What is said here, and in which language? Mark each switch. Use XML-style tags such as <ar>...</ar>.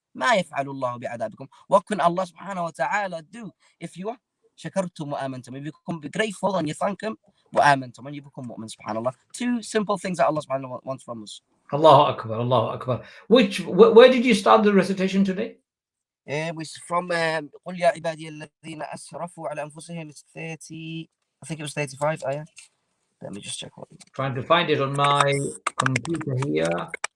<ar>ما يفعل الله بعذابكم.</ar> <en>What can Allah subhanahu wa ta'ala do if you are</en> <ar>شكرتم وآمنتم?</ar> <en>If you become grateful and you thank Him,</en> <ar>وآمنتم,</ar> <en>and you become mu'min, subhanallah. Two simple things that Allah subhanahu wa ta'ala wants from us. Allahu Akbar, Allahu Akbar. Where did you start the recitation today? From</en> <ar>قل يا عبادي الذين أسرفوا على أنفسهم.</ar> <en>It's 30, I think it was 35 ayah. Let me just check. Trying to find it on my computer here.</en>